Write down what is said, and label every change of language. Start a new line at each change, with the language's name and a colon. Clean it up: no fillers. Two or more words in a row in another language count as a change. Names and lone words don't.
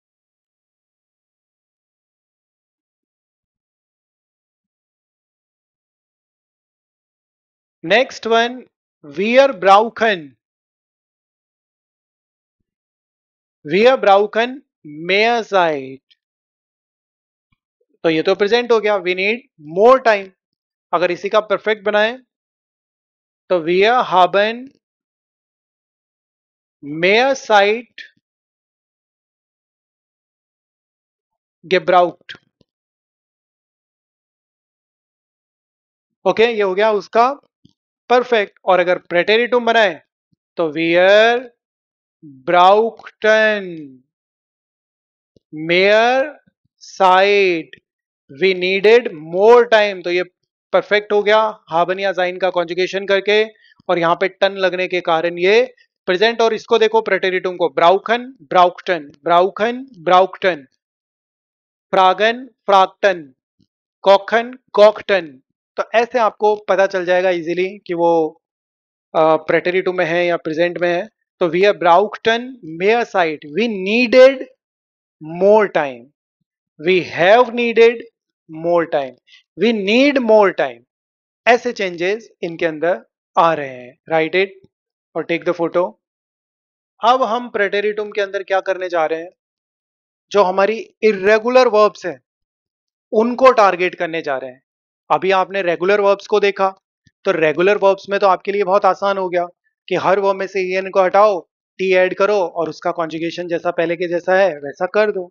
English: next one,
German: wir brauchen, wir brauchen mehr Zeit.
Hindi: तो ये तो प्रेजेंट हो गया,
English: we need more time.
Hindi: अगर इसी का परफेक्ट बनाए तो
German: wir haben mehr Zeit gebraucht.
Hindi: ओके, ये हो गया उसका परफेक्ट. और अगर प्रेटेरिटुम बनाए तो
German: wir brauchten mehr Zeit,
English: we needed more time.
Hindi: तो ये परफेक्ट हो गया हाबन या जाइन का कॉन्जुगेशन करके, और यहाँ पे टन लगने के कारण ये प्रेजेंट. और इसको देखो प्रेटेरिटुम को,
German: brauchen brauchten, brauchen brauchten, fragen fragten, kochen kochten.
Hindi: तो ऐसे आपको पता चल जाएगा इजीली कि वो प्रेटेरिटुम में है या प्रेजेंट में है.
German: तो wir brauchten mehr Zeit,
English: we needed more time, we have needed more time, we need more time.
Hindi: ऐसे चेंजेस इनके अंदर आ रहे हैं.
English: write it और take the photo.
Hindi: अब हम प्रेटेरिटुम के अंदर क्या करने जा रहे हैं, जो हमारी इरेगुलर वर्ब्स हैं उनको टारगेट करने जा रहे हैं. अभी आपने रेगुलर वर्ब्स को देखा, तो रेगुलर वर्ब्स में तो आपके लिए बहुत आसान हो गया कि हर वर्ब में से ईएन को हटाओ, टी ऐड करो और उसका कॉन्जुगेशन जैसा पहले के जैसा है वैसा कर दो.